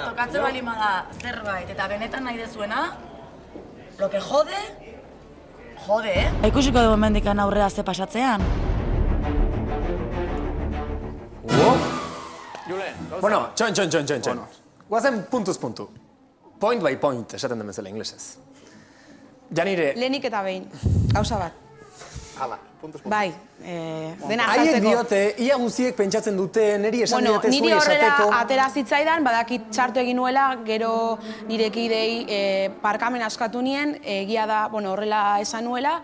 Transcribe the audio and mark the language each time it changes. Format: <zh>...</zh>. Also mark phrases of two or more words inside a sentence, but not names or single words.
<eu>Tokatze balima da zerbait, eta benetan nahi dezuena,</eu> <es>lo que jode,</es> <eu>Ikusiko dugu mendikan aurrera ze pasatzean. Bueno, txon. Guazen puntuz puntu.</eu> <en>Point by point,</en> <eu>esaten den bezala inglesez. Janire... Lehenik eta behin, gauza bat. Hala, puntuz puntu. Bai, dena azaltzeko. Haiek diote, ia guziek pentsatzen dute, niri esan didate niri zuei esateko... horrela atera zitzaidan, badakit txartu egin nuela, gero nire kidei parkamen askatu nien, egia da, horrela esan nuela.</eu>